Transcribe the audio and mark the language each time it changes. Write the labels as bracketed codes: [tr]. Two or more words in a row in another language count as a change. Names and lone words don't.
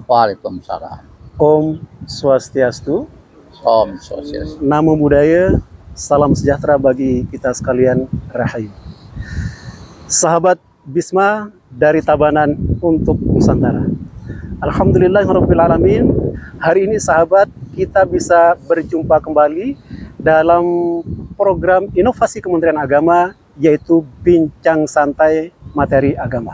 [ar] وعليكم السلام. [ban] Om Swastiastu. Om Swastiastu. [pi] Namo Buddhaya, [id] salam sejahtera bagi kita sekalian, Rahayu. Sahabat Bisma dari Tabanan untuk Nusantara. [ar] الحمد لله رب العالمين. [id] Hari ini sahabat, kita bisa berjumpa kembali dalam program inovasi Kementerian Agama, yaitu Bincang Santai Materi Agama.